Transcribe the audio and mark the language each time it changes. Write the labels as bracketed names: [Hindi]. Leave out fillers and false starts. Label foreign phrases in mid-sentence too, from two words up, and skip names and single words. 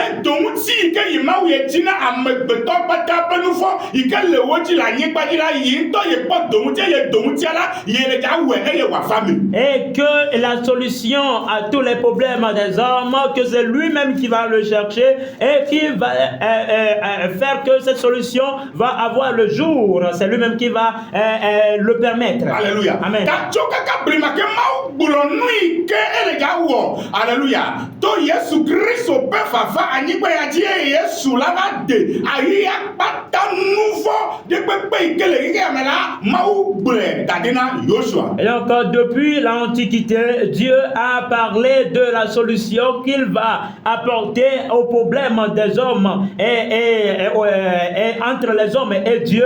[French] Et que la solution à tous les problèmes des hommes, que c'est lui-même qui va le chercher et qui va faire que cette solution va avoir le jour. C'est lui-même qui va le permettre. Alléluia. Amen. Alléluia. [Ewe] To Yesu Christ pe fafa anigba ya die Yesu la ba de ayi apata nouveau de pepe ikele ike amela mau bre dadina Joshua. [French] Et donc depuis l'Antiquité, Dieu a parlé de la solution qu'il va apporter aux problèmes des hommes et entre les hommes et Dieu.